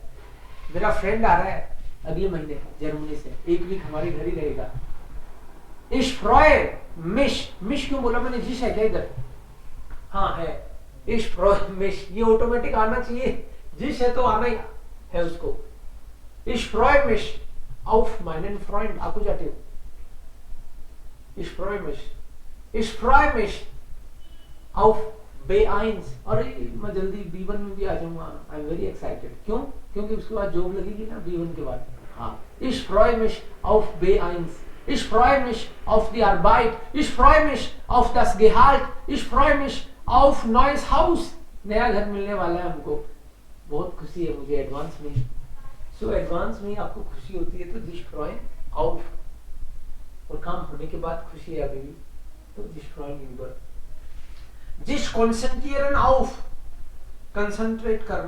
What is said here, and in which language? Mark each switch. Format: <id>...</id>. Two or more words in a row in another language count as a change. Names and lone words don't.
<hi>मेरा फ्रेंड आ रहा है अगले महीने जर्मनी से, एक वीक हमारे घर ही रहेगा।</hi> <de>Ich freue mich,</de> <hi>मिश क्यों बोला मैंने, जिस है क्या इधर? हाँ है,</hi> <de>Ich freue mich,</de> <hi>ये ऑटोमेटिक आना चाहिए, जिस है तो आना ही है उसको।</hi> <de>Ich freue mich auf meinen Freund.</de> <hi>आपको जाते हो?</hi> <de>Ich freue mich. Ich freue mich auf B1.</de> <hi>और मैं जल्दी B1 में भी आ जाऊंगा।</hi> <en>I'm very excited.</en> <hi>क्यों? क्योंकि उसके बाद जॉब लगेगी ना B1 के बाद।</hi> <de>हाँ। Ich freue mich auf B1. Ich freue mich auf die Arbeit. Ich freue mich auf das Gehalt. Ich freue mich auf neues Haus.</de> <hi>नया घर मिलने वाला है हमको। बहुत खुशी है मुझे एडवांस में। सो एडवांस में आपको खुशी होती है तो</hi> <de>sich freuen auf,</de> <hi>और काम होने के बाद खुशी है अभी भी, तो</hi> <de>sich freuen über. sich Konzentration auf,</de> <hi>कंसंट्रेट करना।</hi>